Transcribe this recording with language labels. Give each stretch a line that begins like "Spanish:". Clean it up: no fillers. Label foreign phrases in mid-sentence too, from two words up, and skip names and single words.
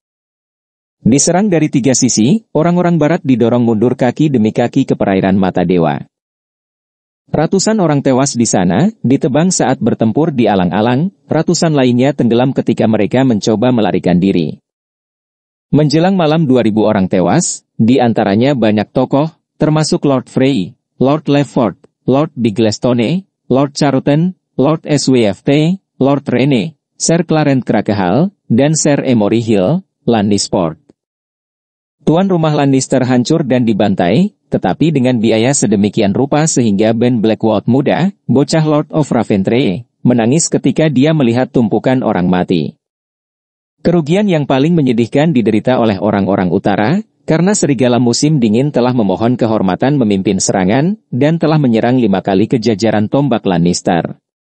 Indonesian: Diserang dari 3 sisi, orang-orang barat didorong mundur kaki demi kaki ke perairan Mata Dewa. Ratusan orang tewas di sana, ditebang saat bertempur di alang-alang, ratusan lainnya tenggelam ketika mereka mencoba melarikan diri. Menjelang malam 2.000 orang tewas, di antaranya banyak tokoh, termasuk Lord Frey, Lord Lefford, Lord Biglestone, Lord Charoten, Lord Swift, Lord Rene, Ser Clarence Cracknell, dan Ser Emory Hill, Lannisport. Tuan rumah Lannister hancur dan dibantai, tetapi dengan biaya sedemikian rupa sehingga Ben Blackwood muda, bocah Lord of Raventray, menangis ketika dia melihat tumpukan orang mati. Kerugian yang paling menyedihkan diderita oleh orang-orang utara, karena serigala musim dingin telah memohon kehormatan memimpin serangan, dan telah menyerang 5 kali ke jajaran tombak Lannister.